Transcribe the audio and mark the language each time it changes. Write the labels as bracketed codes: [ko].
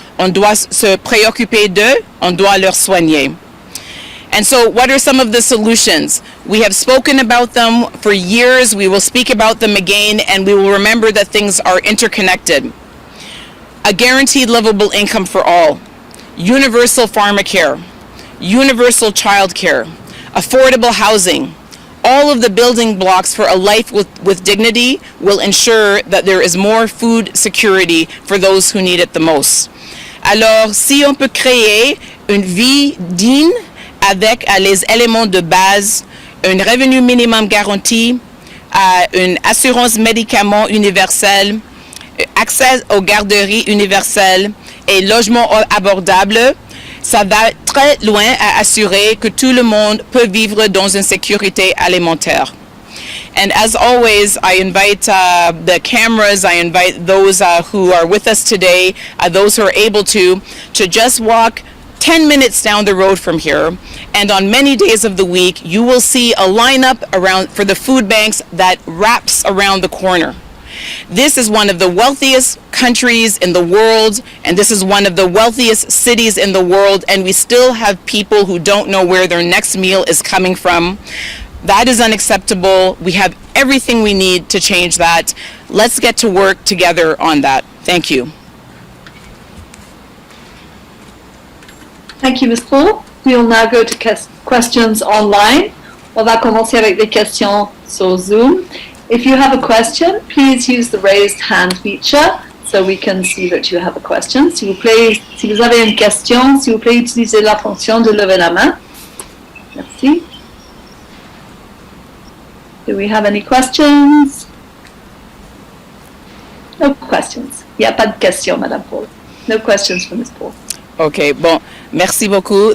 [fr] On doit se préoccuper d'eux, on doit leur soigner. [en] And so what are some of the solutions? We have spoken about them for years, we will speak about them again, and we will remember that things are interconnected. A guaranteed livable income for all, universal pharmacare, universal childcare, affordable housing, All of the building blocks for a life with dignity will ensure that there is more food security for those who need it the most. [fr] Alors, si on peut créer une vie digne avec les éléments de base, un revenu minimum garanti, une assurance médicaments universelle, accès aux garderies universelles et logement abordable, ça va très loin à assurer que tout le monde peut vivre dans une sécurité alimentaire. [en] And as always, I invite the cameras, I invite those who are with us today, those who are able to just walk 10 minutes down the road from here. And on many days of the week, you will see a lineup around for the food banks that wraps around the corner. This is one of the wealthiest countries in the world, and this is one of the wealthiest cities in the world, and we still have people who don't know where their next meal is coming from. That is unacceptable. We have everything we need to change that. Let's get to work together on that. Thank you. Thank you, Ms. Paul. We will now go to questions online. [fr] On va commencer avec des questions sur Zoom. [en] If you have a question, please use the raised hand feature so we can see that you have a question. [fr] S'il vous plaît, si vous avez une question, s'il vous plaît, utilisez la fonction de lever la main. Merci. [en] Do we have any questions? No questions. [fr] Il n'y a pas de questions, Madame Paul. [en] No questions for Ms. Paul. Okay, [fr] bon, merci beaucoup.